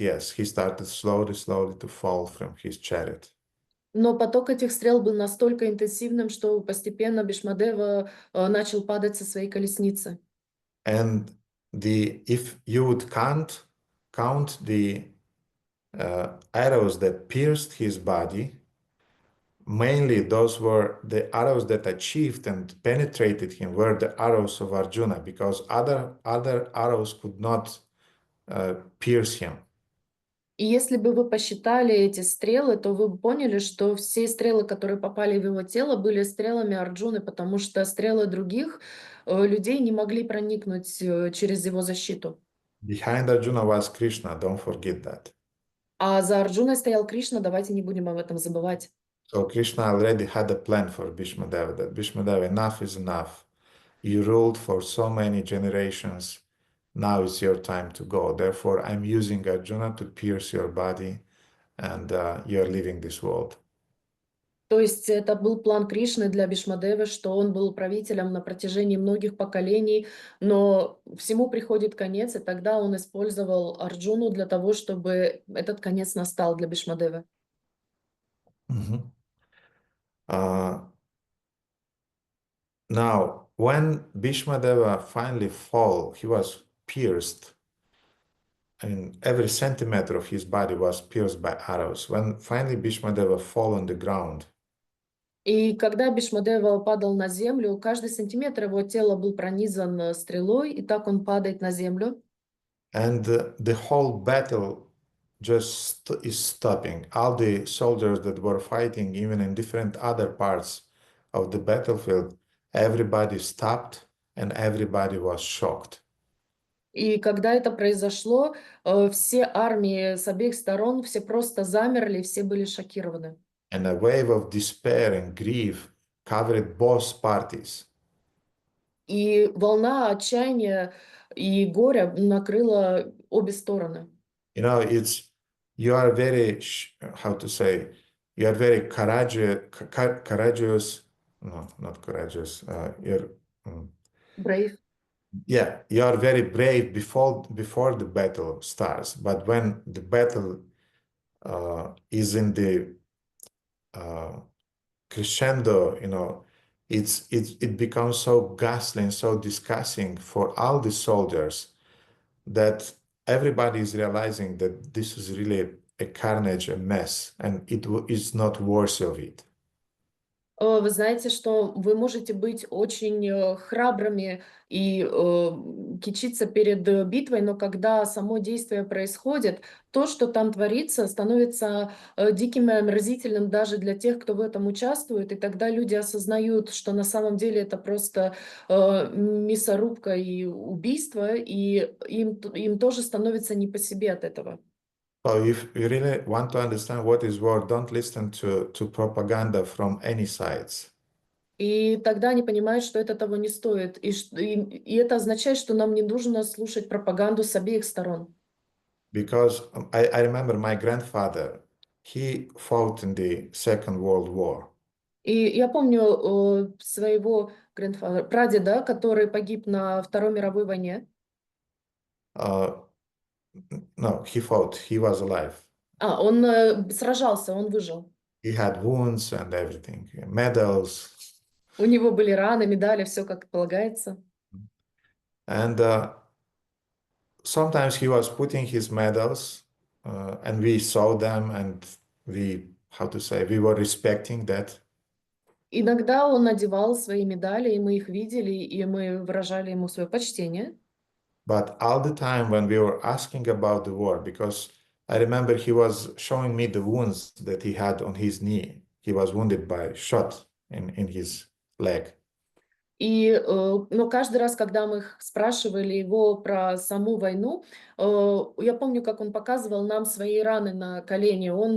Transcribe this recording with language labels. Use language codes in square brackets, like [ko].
[en] Yes, he started slowly to fall from his chariot. [ru] Но поток этих стрел был настолько интенсивным, что постепенно Бhīṣmadeva начал падать со своей колесницы. [en] And if you would count the arrows that pierced his body, mainly those were the arrows that achieved and penetrated him were the arrows of Arjuna, because other arrows could not pierce him. [ru] И если бы вы посчитали эти стрелы, то вы бы поняли, что все стрелы, которые попали в его тело, были стрелами Арджуны, потому что стрелы других людей не могли проникнуть через его защиту. [en] Behind Arjuna was Krishna, don't forget that. [ru] А за Арджуной стоял Кришна, давайте не будем об этом забывать. [en] So Krishna already had a plan for Bhīṣmadeva, that Bhīṣmadeva, enough is enough. You ruled for so many generations. Now it's your time to go. Therefore, I'm using Arjuna to pierce your body, and you're leaving this world. [ru] То есть это был план Кришны для Бhīṣmadevы, что он был правителем на протяжении многих поколений, но всему приходит конец, и тогда он использовал Арджуну для того, чтобы этот конец настал для Бhīṣmadevы. [en] Now, when Bhīṣmadeva finally fell, he was pierced, and every centimeter of his body was pierced by arrows. When finally Bhīṣmadeva fell on the ground, [ru] И когда Бhīṣmadeva падал на землю, каждый сантиметр его тела был пронизан стрелой, и так он падает на землю. [en] and the whole battle just is stopping. All the soldiers that were fighting, even in different other parts of the battlefield, everybody stopped and everybody was shocked. [ru] И когда это произошло, все армии с обеих сторон, все просто замерли, все были шокированы. [en] And a wave of despair and grief covered both parties. [ru] И волна отчаяния и горя накрыла обе стороны. [en] You know, you are very, how to say, you are very courageous, no, not courageous, Brave. yeah, you are very brave before the battle starts, but when the battle is in the crescendo, you know, it becomes so ghastly and so disgusting for all the soldiers that everybody is realizing that this is really a carnage, a mess, and it is not worthy of it. [ru] Вы знаете, что вы можете быть очень храбрыми и кичиться перед битвой, но когда само действие происходит, то, что там творится, становится диким и омерзительным даже для тех, кто в этом участвует, и тогда люди осознают, что на самом деле это просто мясорубка и убийство, и им тоже становится не по себе от этого. [en] So if you really want to understand what is war, don't listen to propaganda from any sides. [ru] И тогда они понимают, что это того не стоит. И это означает, что нам не нужно слушать пропаганду с обеих сторон. [en] Because I remember my grandfather, he fought in the Second World War. [ru] И я помню своего прадеда, который погиб на Второй мировой войне. [en] No, he fought. He was alive. [ru] Он сражался, он выжил. [en] He had wounds and everything, medals. [ru] У него были раны, медали, все как полагается. [en] And sometimes he was putting his medals, and we saw them, and we were respecting that. [ru] Иногда он надевал свои медали, и мы их видели, и мы выражали ему свое почтение. [en] But all the time when we were asking about the war, because I remember he was showing me the wounds that he had on his knee. He was wounded by shot in his leg. [ru] Но каждый раз, когда мы спрашивали его про саму войну, я помню, как он показывал нам свои раны на колени.